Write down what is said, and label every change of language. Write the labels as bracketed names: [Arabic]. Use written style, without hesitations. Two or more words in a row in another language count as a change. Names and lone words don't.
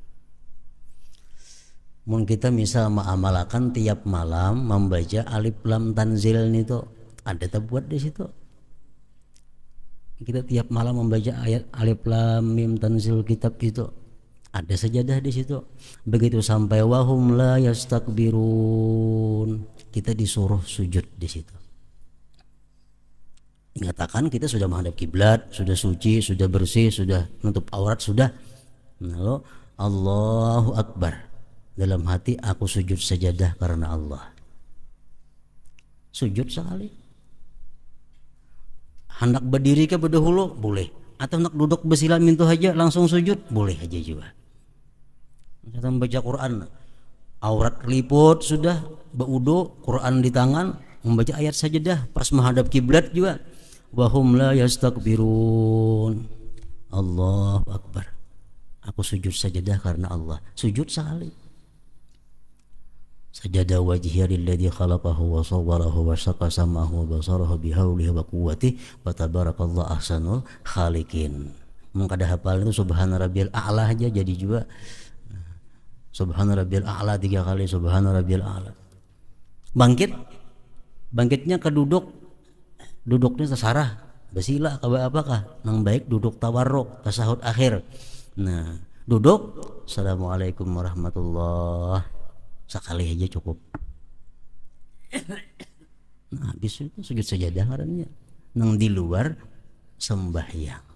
[Banjar] Mun kita misal mengamalkan tiap malam membaca alif lam tanzil itu, ada terbuat di situ. Kita tiap malam membaca ayat alif lam mim tanzil kitab itu, ada sajadah di situ. Begitu sampai [Arabic] وهم لا يستكبرون, [Banjar] kita disuruh sujud di situ. Ingatakan kita sudah menghadap kiblat, sudah suci, sudah bersih, sudah nutup aurat, sudah. Lalu [Arabic] الله أكبر, [Banjar] dalam hati aku sujud sajadah karena Allah. Sujud sekali. Hendak berdiri ke berdahulu boleh, atau hendak duduk bersila mintu aja langsung sujud boleh aja juga. Kita membaca Quran, aurat liput sudah, berwudu, Quran di tangan, membaca ayat sajadah pas menghadap kiblat juga. [Arabic] وهم لا يستكبرون، الله أكبر, [Banjar] aku sujud sajadah karena Allah. Sujud sekali. [Arabic] سجد وجهي للذي خلقه وصوره وشق سمعه وبصره بحوله وقوته وتبارك الله أحسن الخالقين. [Banjar] Mun kada hafal itu [Arabic] سبحان ربي الأعلى [Banjar] aja jadi juga. [Arabic] سبحان ربي الأعلى 3 kali, سبحان ربي الأعلى. [Banjar] Bangkitnya ke duduknya tasarah, basila ka apakah nang baik duduk tawarruk, tasahud akhir. Nah, duduk [Arabic] السلام عليكم ورحمة الله [Banjar] sekali aja cukup. Nah, habis itu sujud sajadah ngarannya nang di luar sembahyang.